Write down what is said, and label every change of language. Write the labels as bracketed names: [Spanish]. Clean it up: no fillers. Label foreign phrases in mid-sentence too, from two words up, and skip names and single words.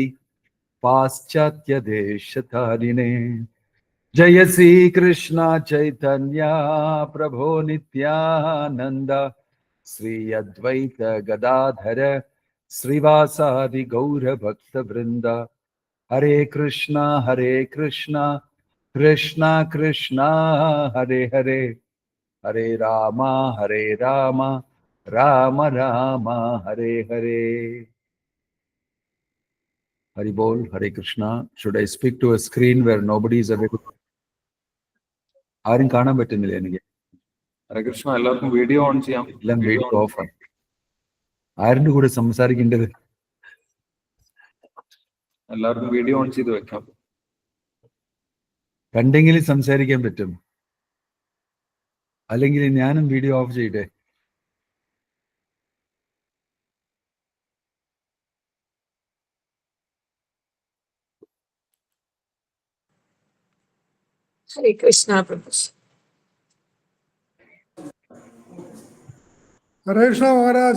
[Sanskrit] Paschatya Deshatarine Jaya Sri Krishna Chaitanya Prabhu Nityananda Sri Advaita Gadadhara Srivasadi Gaura Bhakta Vrinda Hare Krishna, Krishna Krishna, Hare Hare, Hare Rama, Rama Rama, Hare Hare. Hari Bol, Hare Krishna. [English] Should I speak to a screen where nobody is available? [Malayalam] ആരും കാണാൻ പറ്റുന്നില്ല എനിക്ക്. [Sanskrit] ഹരേ കൃഷ്ണ. [Malayalam] എല്ലാവർക്കും വീഡിയോ ഓൺ ചെയ്യാം. എല്ലാം വീഡിയോ ഓഫാണ്. ആരുടെ കൂടെ സംസാരിക്കേണ്ടത്? എല്ലാവർക്കും വീഡിയോ ഓൺ ചെയ്ത് വെക്കാം. കണ്ടെങ്കിലും സംസാരിക്കാൻ പറ്റും, അല്ലെങ്കിൽ ഞാനും വീഡിയോ ഓഫ് ചെയ്യട്ടെ? [Sanskrit] Hare Krishna, Prabhu. Hare Krishna, Maharaj.